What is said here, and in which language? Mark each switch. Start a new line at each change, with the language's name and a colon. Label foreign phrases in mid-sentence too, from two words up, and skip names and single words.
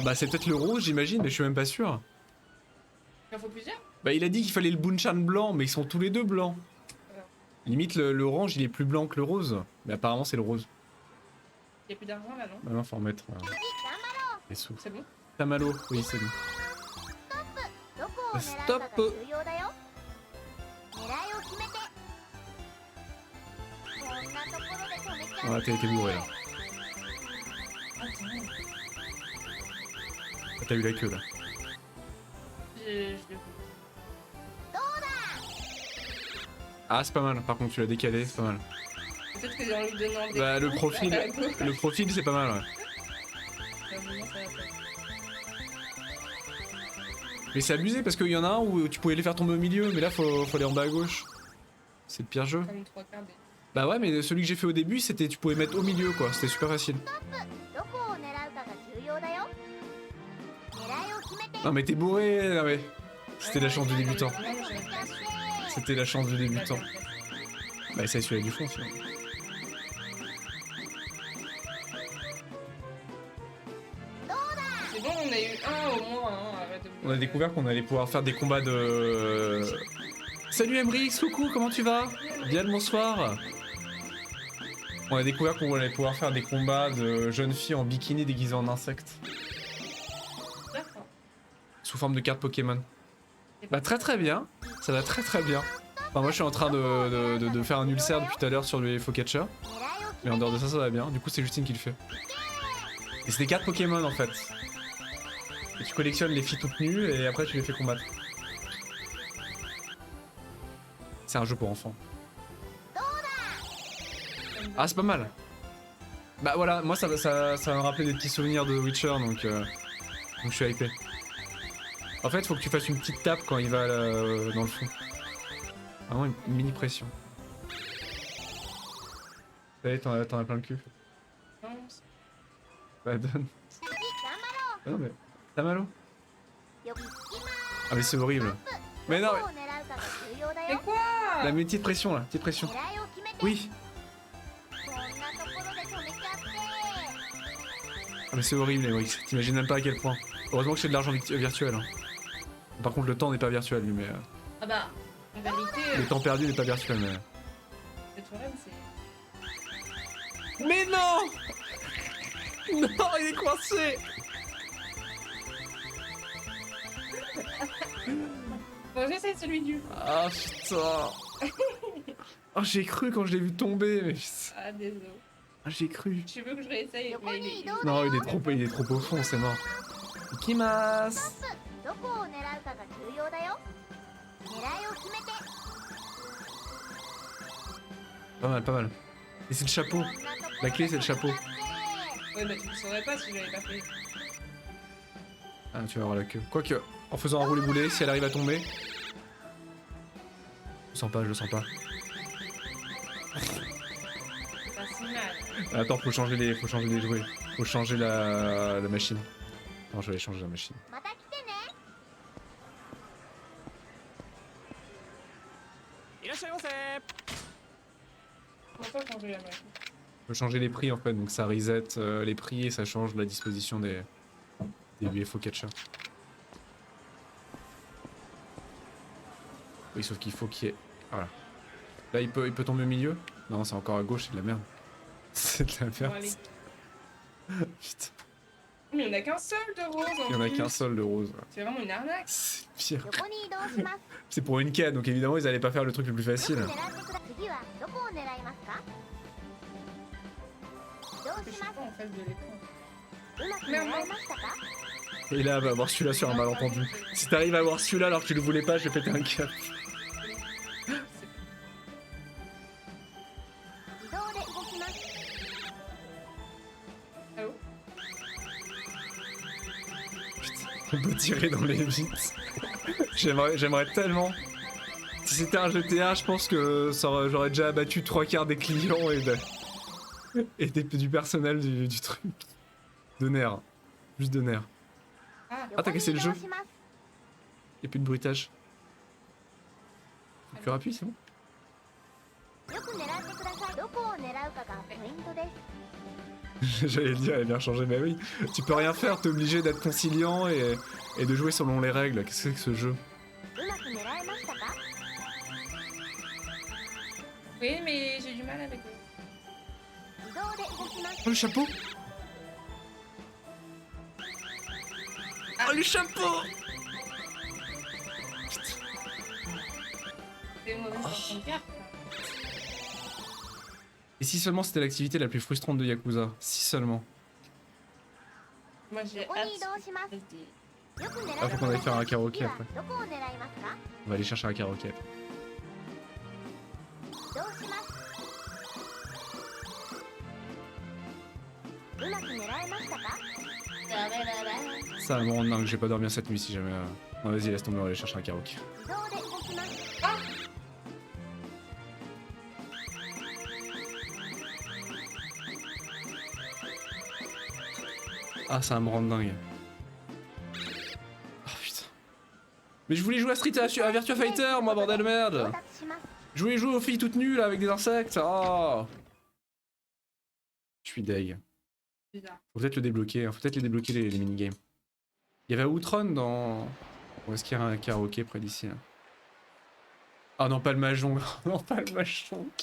French: Bah c'est peut-être le rose j'imagine, mais je suis même pas sûr. Il en faut plusieurs? Bah il a dit qu'il fallait le Bunchan blanc, mais ils sont tous les deux blancs. Limite le orange il est plus blanc que le rose. Mais apparemment c'est le rose. Il y a plus d'argent là, non? Bah non, faut remettre les sous. C'est bon? Tamalo, oui c'est bon.
Japanese: どこを狙うかが重要だよ。狙いを決めて。こんなところで止めちゃって。
French: Ah t'as été bourré là. Ah tiens. Ah, t'as eu la queue là. Je... Ah c'est pas mal, par contre tu l'as décalé, c'est pas mal. Peut-être que en lui donnant des Bah le coups profil, à la gauche, le profil c'est pas mal ouais. vraiment, ça va pas. Mais c'est abusé parce qu'il y en a un où tu pouvais les faire tomber au milieu, mais là faut aller en bas à gauche. C'est le pire jeu. Comme 3 quarts des... Bah ouais mais celui que j'ai fait au début c'était tu pouvais mettre au milieu quoi, c'était super facile.
Japanese: どこを狙うかが重要だよ。狙いを決めて。
French: Non mais t'es bourré, non mais... C'était la chance du débutant. Non, mais j'avais pas ça. C'était la chance du débutant. Bah essaye celui-là du fond sinon. C'est bon, on a eu un au moins, hein. On a découvert qu'on allait pouvoir faire des combats de... Salut Emrix, coucou, comment tu vas? Bien le bonsoir. On a découvert qu'on allait pouvoir faire des combats de jeunes filles en bikini déguisées en insectes. D'accord. Sous forme de cartes Pokémon. Bah très bien, ça va très bien. Enfin moi je suis en train de faire un ulcère depuis tout à l'heure sur le Focatcher.
Japanese: 狙いを決
French: Mais
Japanese: め
French: en
Japanese: て
French: dehors de ça, ça va bien. Du coup c'est Justine qui le fait. Et c'est des cartes Pokémon en fait. Et tu collectionnes les filles toutes nues et après tu les fais combattre. C'est un jeu pour enfants. Ah c'est pas mal. Bah voilà, moi ça va me rappeler des petits souvenirs de Witcher donc je suis hypé. En fait faut que tu fasses une petite tape quand il va dans le fond. Vraiment une mini pression. Ça y est, t'en as plein le cul. Non, c'est- Bah donne.
Japanese: 頑張ろ
French: Ah non mais... T'as mal au
Japanese: うよく聞きま
French: Ah mais c'est horrible.
Japanese: す
French: Mais non
Japanese: どこを狙うかが重要だ
French: Mais
Japanese: よ
French: quoi? La petite pression là, petite pression.
Japanese: 狙いを決めて
French: Oui.
Japanese: こんなところで止めちゃって
French: Ah mais c'est horrible les Wix, t'imagines même pas à quel point. Heureusement que j'ai de l'argent virtuel. Hein. Par contre le temps n'est pas virtuel lui mais... Ah bah, en vérité, Le temps perdu n'est pas virtuel mais... cette forêt, c'est... Mais non. Non, il est coincé. Bon, j'essaie celui du... Ah putain. Oh j'ai cru quand je l'ai vu tomber mais... Ah, désolé. Ah, j'ai cru. Tu veux que je réessaye? Mais il est... Non il est trop au fond, c'est mort.
Japanese: Ikimasu. どこを狙うかが重要だよ狙いを決めて
French: Pas mal. Et c'est le chapeau.
Japanese: こんなところ
French: La clé c'est le chapeau.
Japanese: で止めちゃって
French: Ouais, bah tu le saurais pas si je l'avais pas fait. Ah tu vas avoir la queue. Quoique, en faisant un roulé boulet, si elle arrive à tomber... Je le sens pas. C'est pas si mal. Attends, faut changer les jouets. Faut changer la machine. Non, je vais aller changer la machine.
Japanese: また来てね
French: Pourquoi changer la machine? Faut changer les prix en fait, donc ça reset les prix et ça change la disposition des
English: UFO catchers.
French: Oui, sauf qu'il faut qu'il y ait... Voilà. Là, il peut tomber au milieu. Non, c'est encore à gauche, c'est de la merde. C'est de la Bon, merde. allez. Putain. Mais il y en a qu'un seul de rose Il y en a qu'un seul de rose. C'est vraiment une arnaque. C'est pire.
Japanese: 横に移動します
French: C'est pour une quête, donc évidemment ils allaient pas faire le truc le plus
Japanese: よく
French: facile.
Japanese: 狙ってくだ次はどこを狙いますか移動
French: Parce que je
Japanese: し
French: suis
Japanese: ます
French: pas en face de l'écran.
Japanese: うまく狙えましたか
French: Et là, va avoir celui-là sur un malentendu. Si t'arrives à avoir celui-là alors que tu le voulais pas, je vais péter un câble.
Japanese: 自動で動きます
French: Allô? On peut tirer dans les vitres. J'aimerais tellement. Si c'était un GTA, je pense que j'aurais déjà abattu 3/4 des clients du personnel du truc. De nerfs. Juste de nerfs. Ah, Ah, t'as cassé le jeu.
Japanese: 移動します
French: Y'a plus de bruitage. Faut plus rapide, c'est bon.
Japanese: よく狙ってくださいどこを狙うかがポイントです
French: J'allais le dire, elle a bien changé, mais oui. Tu peux rien faire, t'es obligé d'être conciliant et de jouer selon les règles. Qu'est-ce que c'est que ce jeu?
Japanese: うまく狙えましたか
French: oui, mais j'ai du mal avec eux.
Japanese: 自動で動きます
French: Oh, le chapeau! Oh, le chapeau! C'est une mauvaise façon de faire. Et si seulement c'était l'activité la plus frustrante de Yakuza? Si seulement. Moi j'ai
Japanese: ここ
French: hâte.
Japanese: に移動します
French: de-
Japanese: よく狙って
French: Ah, faut qu'on aille faire un karaoké
Japanese: 次は
French: après.
Japanese: どこを狙いますか
French: On va aller chercher un karaoké.
Japanese: 移動しますうまく狙えましたか
French: Ça va me rendre dingue, j'ai pas dormir cette nuit si jamais. Non, vas-y, laisse tomber, on va aller chercher un karaoké.
Japanese: 自動で動きます
French: Ah, ça va me rendre dingue. Oh putain. Mais je voulais jouer à à Virtua Fighter, moi, bordel de
Japanese: 到
French: merde!
Japanese: 達します
French: Je voulais jouer aux filles toutes nues là avec des insectes! Oh! Je suis deg. Bizarre. Faut peut-être le débloquer, hein. Faut peut-être les débloquer les minigames. Il y avait Outrun dans Ou est-ce qu'il y a un karaoké près d'ici là? Ah non, pas le mahjong. Non, pas le mahjong.